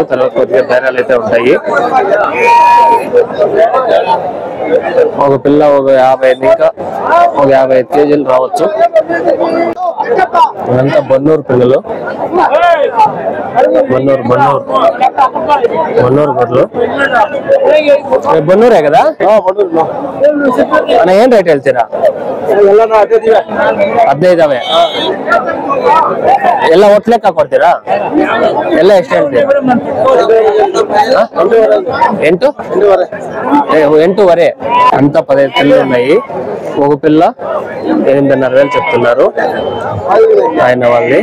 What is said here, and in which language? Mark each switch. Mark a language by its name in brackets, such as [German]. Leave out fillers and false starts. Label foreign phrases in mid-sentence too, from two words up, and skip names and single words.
[Telugu] తర్వాత కొద్దిగా బేరాలు అయితే ఉంటాయి. ఒక పిల్ల ఒక 50 ఇంకా ఒక 55 కేజీలు రావచ్చు. ఇదంతా బన్నూరు పిల్లలు, బన్నూరు గొర్రెలు. బన్నూరే కదా? అన్న ఏం రేట్ ಹೇಳ್ತೀರಾ? [Kannada] 15,000. ಎಲ್ಲ ಒಟ್ಟು ಲೆಕ್ಕ ಕೊಡ್ತೀರಾ? ಎಲ್ಲ ಎಷ್ಟು ಹೇಳ್ತೀರಾ? 8,500. [Telugu] అంతా 15 పిల్లలు ఉన్నాయి. ఒక పిల్ల 8,500 చెప్తున్నారు ఆయన వాళ్ళని.